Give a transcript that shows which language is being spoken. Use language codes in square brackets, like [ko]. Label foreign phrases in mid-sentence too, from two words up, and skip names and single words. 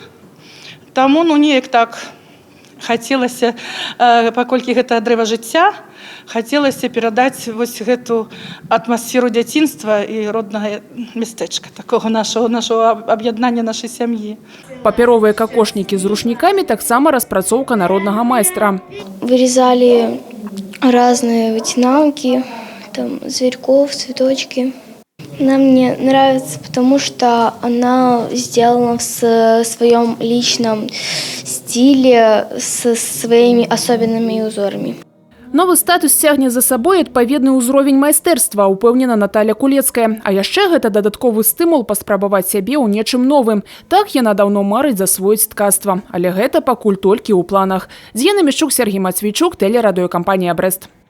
[be] Таму неяк так хацелася, паколькі гэта дрэва жыцця, хацелася перадаць вось гэту атмасферу дзяцінства і роднага мястэчка, такога нашого аб'яднання нашай сям'і. Папяровыя какошнікі з рушнікамі таксама распрацоўка народнага майстра. [ru] Вырезали разные вытинанки, там зверьков, цветочки. Она мне нравится, потому что она сделана в своем личном стиле, со своими особенными узорами. [be] Новы статус цягне за сабой адпаведны ўзровень майстэрства, упэўнена Наталя Кулецкая. А яшчэ гэта дадатковы стымул паспрабаваць сябе ў нечым новым. Так яна даўно марыць засвоіць ткацтва. Але гэта пакуль толькі ў планах. З'ена Мішчук, Сергій Мацвійчук, тэлерадыёкампанія «Брэст».